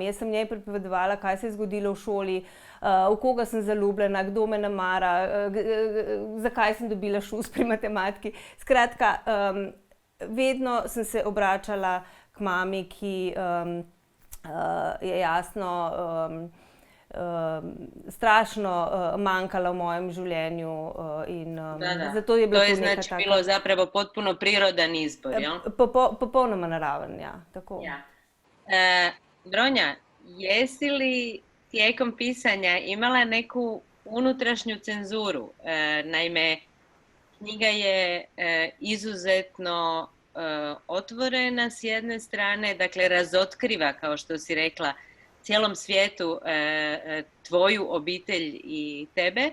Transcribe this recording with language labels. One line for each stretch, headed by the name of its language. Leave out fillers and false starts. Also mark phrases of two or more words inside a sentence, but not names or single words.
Slovenian: Jaz sem njej pripovedovala, kaj se je zgodilo v šoli, v koga sem zaljubljena, kdo me ne mara, zakaj sem dobila šus pri matematiki. Skratka, vedno sem se obračala k mami, ki je jasno strašno manjkala v mojem življenju in zato je bilo to
Croatian: znači bilo zapravo potpuno prirodan izbor, jel?
Slovenian: Popolnoma naraven, ja. Tako. Ja.
Croatian: Bronja, jesi li tijekom pisanja imala neku unutrašnju cenzuru? Naime, knjiga je izuzetno otvorena s jedne strane, dakle razotkriva, kao što si rekla, cijelom svijetu tvoju obitelj i tebe.